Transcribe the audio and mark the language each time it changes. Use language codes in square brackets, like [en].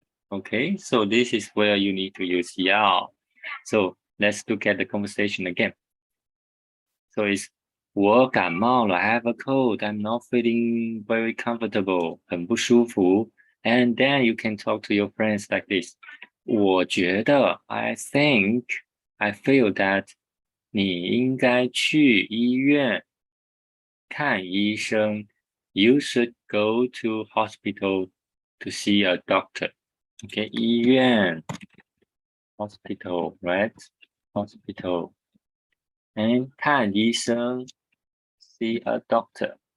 [en] Okay, so this is where you need to use 药. So let's look at the conversation again. So it's [zh] 我感冒了, [en] I have a cold, I'm not feeling very comfortable, [zh] 很不舒服. [en] And then you can talk to your friends like this. [zh] 我觉得 [en] I think, I feel that [zh] 你应该去医院看医生. [en] You should go to hospital to see a doctor. Okay, 医院 hospital, right? Hospital. And [zh] 看医生 [en] see a doctor.